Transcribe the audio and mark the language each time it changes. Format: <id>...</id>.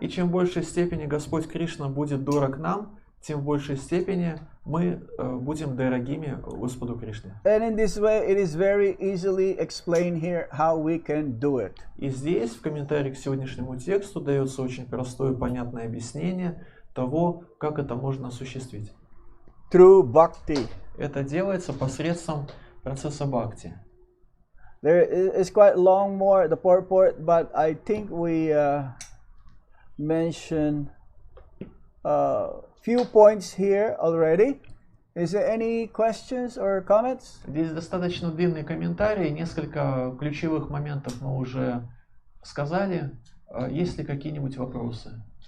<ru>И чем в большей степени Господь Кришна будет дорог нам, тем в большей степени мы будем дорогими Господу Кришне.</ru> <en>And in this way, it is very easily explained here how we can do it.</en> <ru>И здесь, в комментарии к сегодняшнему тексту, дается очень простое и понятное объяснение того, как это можно осуществить.</ru> <en>Through bhakti.</en> <ru>Это делается посредством процесса бхакти.</ru> <en>There is quite long more the purport, but I think we mentioned few points here already. Is there any questions or comments?</en> <ru>Здесь достаточно длинный комментарий, несколько ключевых моментов мы уже сказали. Есть ли какие-нибудь вопросы?</ru>